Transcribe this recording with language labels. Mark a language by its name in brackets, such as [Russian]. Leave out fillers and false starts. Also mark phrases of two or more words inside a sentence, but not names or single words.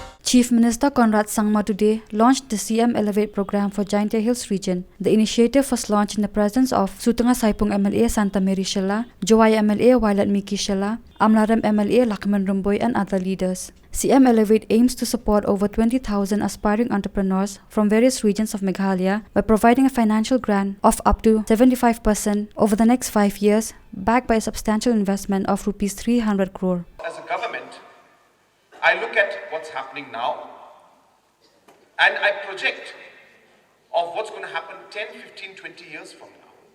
[English] Chief Minister Conrad Sangma today launched the CM Elevate program for Jaintia Hills region. The initiative was launched in the presence of Sutanga Saipung MLA Santa Mary Shella, Joai MLA Violet Miki Shella, Amlaram MLA Lakman Rumboy and other leaders. CM Elevate aims to support over 20,000 aspiring entrepreneurs from various regions of Meghalaya by providing a financial grant of up to 75% over the next 5 years, backed by a substantial investment of Rs 300 crore. As a government, I look at what's happening now and I project of what's going to happen 10, 15, 20 years from now.